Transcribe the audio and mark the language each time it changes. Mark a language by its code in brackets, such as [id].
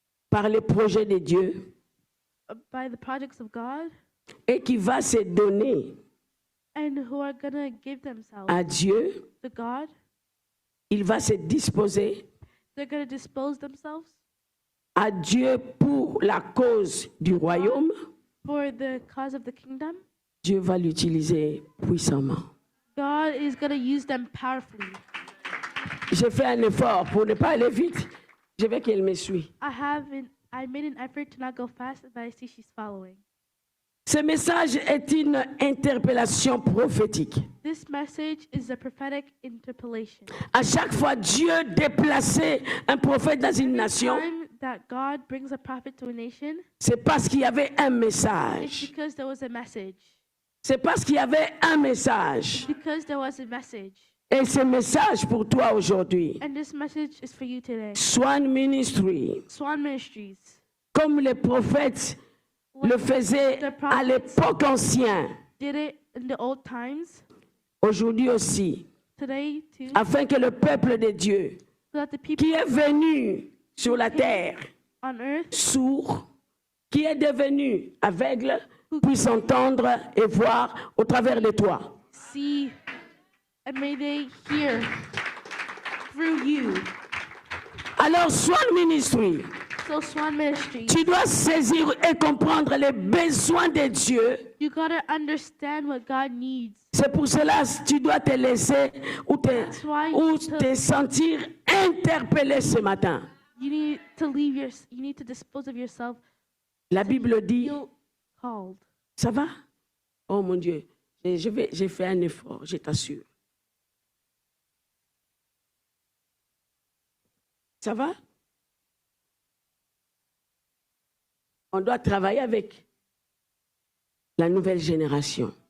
[fr] par les projets de Dieu [en] by the projects of God [fr] et qui va se donner [en] and who are going to give themselves [fr] à Dieu, [en] to God, [fr] il va se disposer [en] they're going to dispose themselves [fr] à Dieu pour la cause du royaume, [en] for the cause of the kingdom. [fr] Dieu va l'utiliser puissamment. [en] God is going to use them powerfully. [fr] J'ai fait un effort pour ne pas aller vite. Je veux qu'elle me suive. [en] I made an effort to not go fast, but I see she's following. [fr] Ce message est une interpellation prophétique. [en] This message is a prophetic interpellation. [fr] À chaque fois, Dieu déplaçait un prophète dans une nation, [en] Time that God brings a prophet to a nation, [fr] c'est parce qu'il y avait un [en] it's [fr] message. [en] because there was a message. [fr] C'est parce qu'il y avait un message. [en] Because there was a message. [fr] Et ce message pour toi aujourd'hui, [en] And this message is for you today. [fr] Swan Ministry, [en] Swan Ministries, [fr] comme les prophètes le faisaient à l'époque ancienne, [en] did it in the old times, [fr] aujourd'hui aussi, [en] today too, [fr] afin que le peuple de Dieu, [en] so that the people [fr] qui est venu sur la terre, [en] on earth [fr] sourd, qui est devenu aveugle, puisse entendre et voir au travers de toi. [en] see, and may they hear through you. [fr] Alors, Swan Ministry, [en] So Swan Ministries, [fr] tu dois saisir et comprendre les besoins de Dieu. [en] you gotta understand what God needs. [fr] C'est pour cela que tu dois te laisser ou te sentir interpellé ce matin. [en] You need to dispose of yourself. [fr] La Bible dit, [en] Feel called. [fr] ça va? Oh mon Dieu, j'ai fait un effort, je t'assure. Ça va? On doit travailler avec la nouvelle génération.